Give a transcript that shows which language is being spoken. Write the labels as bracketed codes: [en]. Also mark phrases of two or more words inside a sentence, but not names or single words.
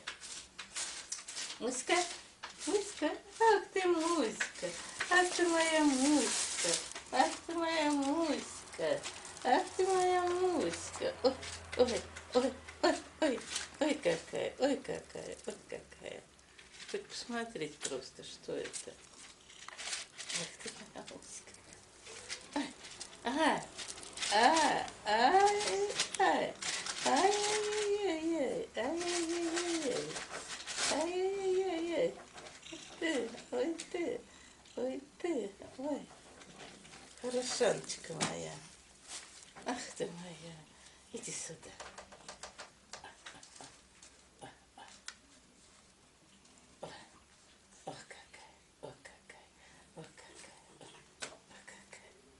[ru] Муська, Муська, ах ты Муська, ах ты моя Муська, ах ты моя Муська, ах ты моя Муська. Ой, ой, ой, ой, ой, ой какая, ой какая, ой какая. Хоть посмотреть просто, что это. Ах ты моя Муська. Ай, ай, ай, ай, ай, ай-яй-яй-яй, ай-яй-яй-яй, ай-яй-яй-яй. Ты, ой ты, ой ты, ой, хорошаночка моя. Ах ты моя, иди сюда. Ох какая, ох какая, ох какая, ох какая.